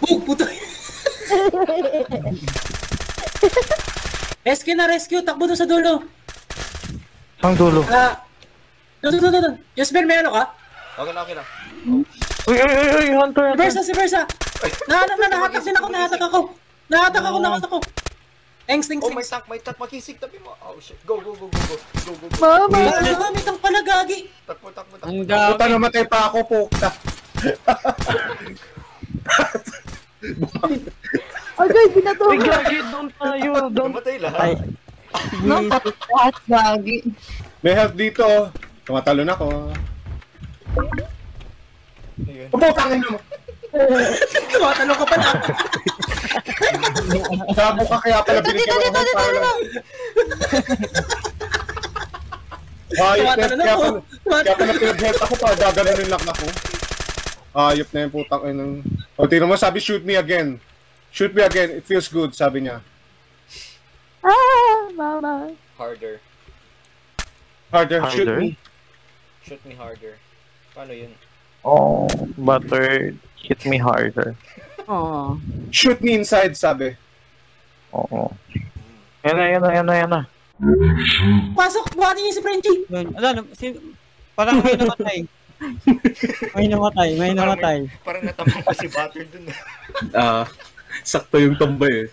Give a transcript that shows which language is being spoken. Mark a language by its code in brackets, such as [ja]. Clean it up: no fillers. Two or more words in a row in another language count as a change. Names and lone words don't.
[tl] Puto. Rescue. Takbo doon sa dulo. Ang dulo. Doon. Juice may ano ka? Okay lang. Uy, Hunter. Si Versa. Nahatak ako. Engs. Oh, may tank, makisig, tabi mo. [en] Oh, shit. Go. [tl] Mama! May tank pala, gagi. Takbo. Puta, namatay pa ako, puta. Okay, binato. Ay, gagi, doon tayo. Namatay lahat. Nakatapat, gagi. May health dito. Tumatalo na ako. Ayun. Puputangin mo. Tumatalo ka pala. Sabo ka kaya pala binigyan ako ng pala. Ayop na yun. Kaya pala pinag-health ako pa. Gaganunin lang ako. Ayop na yung putang inang. O, tingnan mo, sabi [en] shoot me again. Shoot me again. It feels good, [tl] sabi niya. Mama. [en] Harder. Shoot me. Shoot me harder. [tl] Paano yun? [en] Oh, butter, hit me harder. Oh. Shoot me inside, [tl] sabi. Oo. Yan na. Pasok, buhatin niyo si Frenchie. Parang may namatay. May namatay. Parang natamang ko si Butter dun. Sakto yung tumba eh.